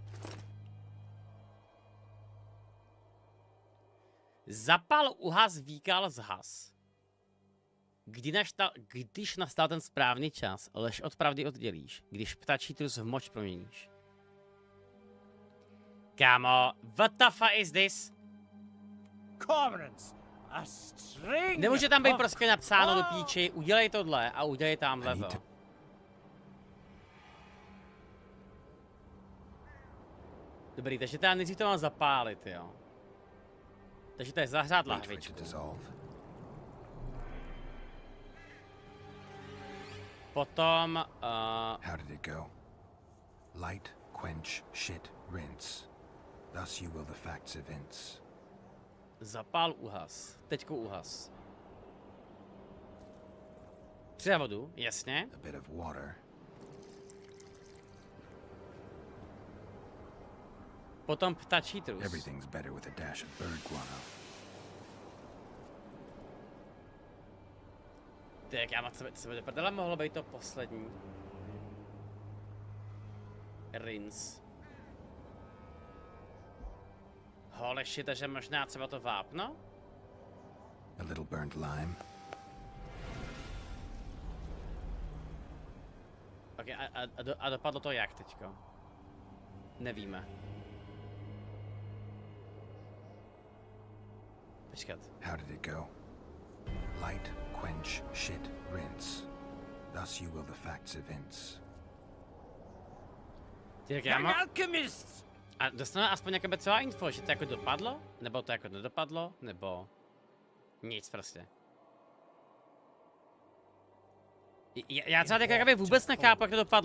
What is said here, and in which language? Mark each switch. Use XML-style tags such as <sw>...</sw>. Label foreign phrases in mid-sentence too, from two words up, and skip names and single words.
<cs>Zapal, uhas, výkal, zhas. Když nastal ten správný čas, lež od pravdy oddělíš, když ptačí trus v moč proměníš. Kámo,</cs> <en>what the fuck is this?</en> <cs>Nemůže tam být prostě napsáno do píči, udělej tohle a udělej tamhle to. Dobrý, takže teda nejdřív to mám zapálit, jo. Takže to je zahřát lahvičku. Potom,</cs> <en>How did it go? Light, quench, shit, rinse. Thus you will the facts evince.</en> <cs>Zapál, uhas. Teďko uhas. Přidá vodu, jasně.</cs> <en>A bit of water.</en> <cs>potom ptačí trus.</cs> <en>Everything's better with a dash of bird guano.</en> <cs>Tak já mám sebe do prdele, mohlo být to poslední.</cs> <en>Rinse. Holy shit,</en> <cs>takže možná třeba to vápno?</cs> <en>A little burnt lime.</en> <cs>Ok, a dopadlo to jak teďko? Nevíme. Počkat.</cs> <en>How did it go? Light, quench, shit, rinse. Thus you will the facts evince.</en> <cs>Tak já mám... A dostaneme aspoň jakoby celá info, že to jako dopadlo? Nebo to jako nedopadlo? Nebo... Nic prostě. Já třeba jakoby vůbec nechápu, jak to dopadlo.</cs>